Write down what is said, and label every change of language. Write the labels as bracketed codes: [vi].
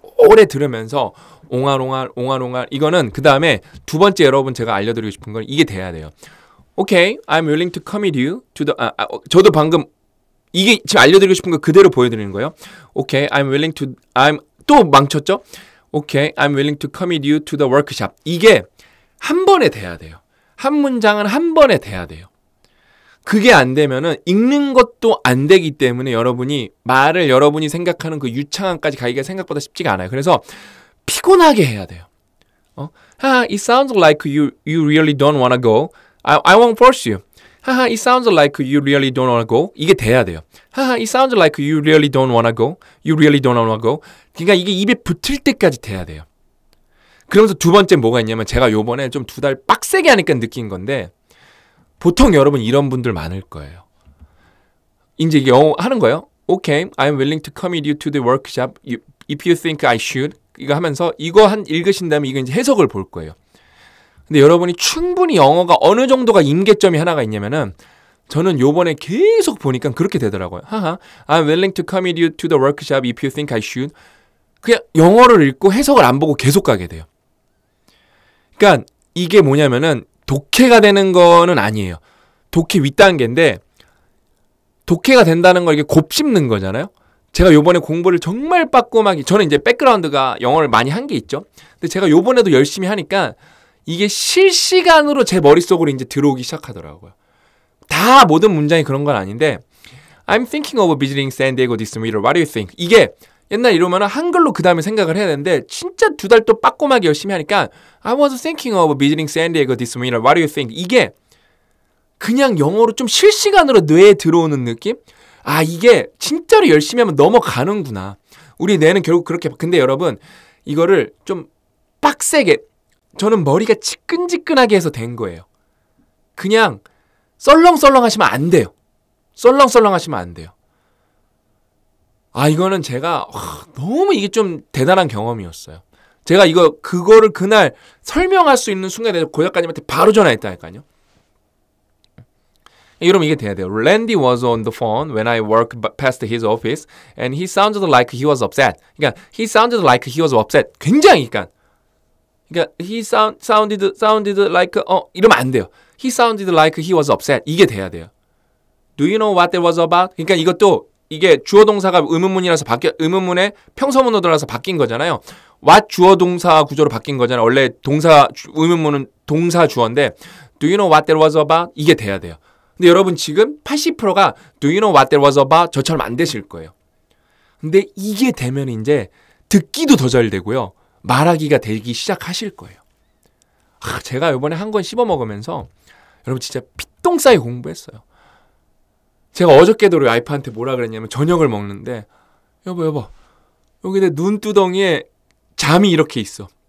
[ko] 오래 들으면서 옹알옹알 이거는 그 다음에 2번째 여러분 제가 알려드리고 싶은 건 이게 돼야 돼요. [en] Okay, I'm willing to commit you to the [ko] 저도 방금 이게 지금 알려드리고 싶은 거 그대로 보여드리는 거예요. [en] Okay, I'm [ko] 또 망쳤죠? [en] Okay, I'm willing to commit you to the workshop. [ko] 이게 한 번에 돼야 돼요. 한 문장은 한 번에 돼야 돼요. 그게 안 되면은 읽는 것도 안 되기 때문에 여러분이 말을 여러분이 생각하는 그 유창함까지 가기가 생각보다 쉽지가 않아요. 그래서 피곤하게 해야 돼요. [en] It sounds like you really don't wanna go. I won't force you. It sounds like you really don't wanna go. [ko] 이게 돼야 돼요. [en] It sounds like you really don't wanna go. You really don't wanna go. [ko] 그러니까 이게 입에 붙을 때까지 돼야 돼요. 그러면서 2번째 뭐가 있냐면 제가 요번에 좀 2달 빡세게 하니까 느낀 건데 보통 여러분 이런 분들 많을 거예요. 이제 이게 영어 하는 거예요. [en] Okay, I'm willing to commit you to the workshop if you think I should. [ko] 이거 하면서 이거 읽으신 다음에 이거 이제 해석을 볼 거예요. 근데 여러분이 충분히 영어가 어느 정도가 임계점이 하나가 있냐면은 저는 요번에 계속 보니까 그렇게 되더라고요. [en] I'm willing to commit you to the workshop if you think I should. [ko] 그냥 영어를 읽고 해석을 안 보고 계속 가게 돼요. 그러니까 이게 뭐냐면은 독해가 되는 거는 아니에요. 독해 윗단계인데 독해가 된다는 걸 이게 곱씹는 거잖아요. 제가 요번에 공부를 정말 빠꼼하게 저는 이제 백그라운드가 영어를 많이 한 게 있죠. 근데 제가 요번에도 열심히 하니까 이게 실시간으로 제 머릿속으로 이제 들어오기 시작하더라고요. 다 모든 문장이 그런 건 아닌데 [en] I'm thinking of visiting San Diego this winter. What do you think? [ko] 이게 옛날 이러면 한글로 그 다음에 생각을 해야 되는데 진짜 2달 또 빠꼼하게 열심히 하니까 [en] I was thinking of visiting San Diego this winter. What do you think? [ko] 이게 그냥 영어로 좀 실시간으로 뇌에 들어오는 느낌? 아, 이게 진짜로 열심히 하면 넘어가는구나. 우리 뇌는 결국 그렇게. 근데 여러분 이거를 좀 빡세게 저는 머리가 지끈지끈하게 해서 된 거예요. 그냥 썰렁썰렁 하시면 안 돼요. 썰렁썰렁 하시면 안 돼요. 아, 이거는 제가 너무 이게 좀 대단한 경험이었어요. 제가 그거를 그날 설명할 수 있는 순간에 고 작가님한테 바로 전화했다니까요. 여러분 이게 돼야 돼요. [en] Randy was on the phone when I walked past his office and he sounded like he was upset. [ko] 그러니까 [en] he sounded like he was upset. [ko] 굉장히 그러니까 [en] he sounded like [ko] 이러면 안 돼요. [en] He sounded like he was upset. [ko] 이게 돼야 돼요. [en] Do you know what that was about? [ko] 그러니까 이것도 이게 주어 동사가 의문문이라서 의문문에 평서문으로 들어가서 바뀐 거잖아요. what 주어 동사 구조로 바뀐 거잖아요. 원래 의문문은 동사 주어인데 [en] do you know what that was about? [ko] 이게 돼야 돼요. 근데 여러분 지금 80%가 [en] do you know what that was about? [ko] 저처럼 안 되실 거예요. 근데 이게 되면 이제 듣기도 더 잘 되고요. 말하기가 되기 시작하실 거예요. 제가 이번에 한 권 씹어 먹으면서 여러분 진짜 피똥 싸게 공부했어요. 제가 어저께도 우리 와이프한테 뭐라 그랬냐면 저녁을 먹는데 여보 여기 내 눈두덩이에 잠이 이렇게 있어.